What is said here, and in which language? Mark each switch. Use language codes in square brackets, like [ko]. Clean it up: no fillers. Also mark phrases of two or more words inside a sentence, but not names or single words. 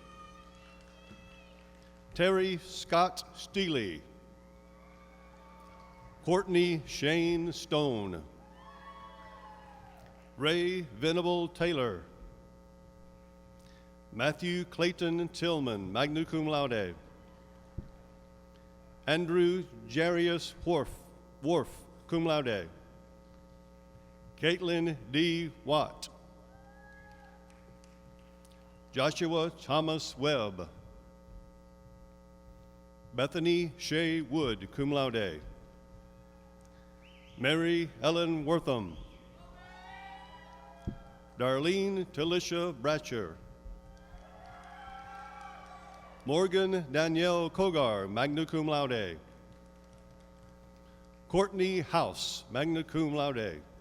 [en] Terry Scott Steele. Courtney Shane Stone. Ray Venable Taylor. Matthew Clayton Tillman, [la] magna cum laude. [en] Andrew Jarius Worf, [la] cum laude. [en] Caitlin D. Watt. Joshua Thomas Webb. Bethany Shea Wood, [la] cum laude. [en] Mary Ellen Wortham. Darlene Talisha Bratcher. Morgan Danielle Kogar, [la] magna cum laude. [en] Courtney House, [la] magna cum laude.